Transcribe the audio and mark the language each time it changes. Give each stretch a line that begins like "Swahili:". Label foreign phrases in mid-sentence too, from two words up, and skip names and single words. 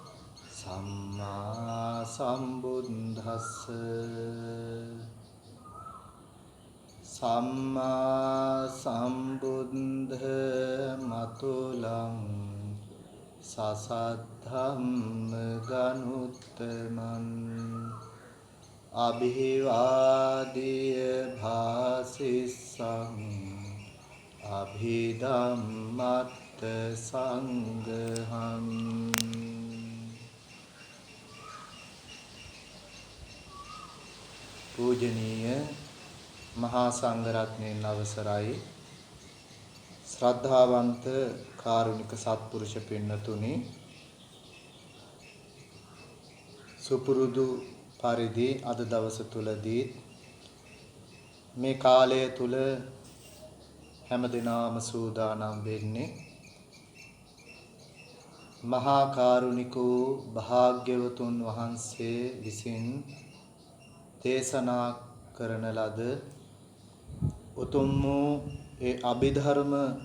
Pali: සම්මා සම්බුද්දස්ස සම්මා සම්බුද්ධ මතුලං සසද්ධම්ම ගනුත්තමන් අභිවාදිය භාසිස්සං අභිධම්මත්ත සංඝං
Sinhala: පූජනීය මහා සංඝරත්නයන් අවසරයි ශ්‍රද්ධාවන්ත කාරුණික සත්පුරුෂ පින්නතුනි සුපුරුදු පරිදි අද දවස තුලදී මේ කාලය තුල හැමදෙනාම සූදානම් වෙන්නේ මහා කාරුණික වූ භාග්‍යවතුන් වහන්සේ විසින් දේශනා කරන ලද උතුම් වූ ඒ අභිධර්ම